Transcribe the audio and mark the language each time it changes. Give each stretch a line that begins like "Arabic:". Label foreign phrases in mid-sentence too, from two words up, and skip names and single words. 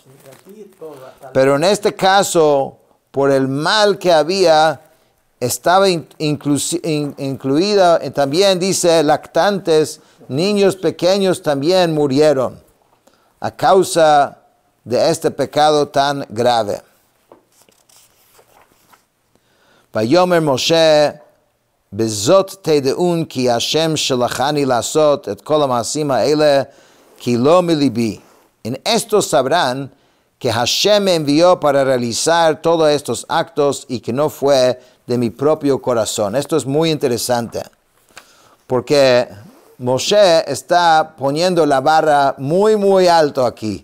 Spanish: Pero en este caso, por el mal que había, estaba incluida, también dice, lactantes, niños pequeños también murieron a causa de este pecado tan grave.
Hebrew: ויאמר משה בזאת תדעון כי השם שלחני לעשות את כל המעשים האלה כי לא מלבי.
Spanish: En esto sabrán que Hashem me envió para realizar todos estos actos y que no fue de mi propio corazón. Esto es muy interesante, porque Moshe está poniendo la barra muy, muy alto aquí.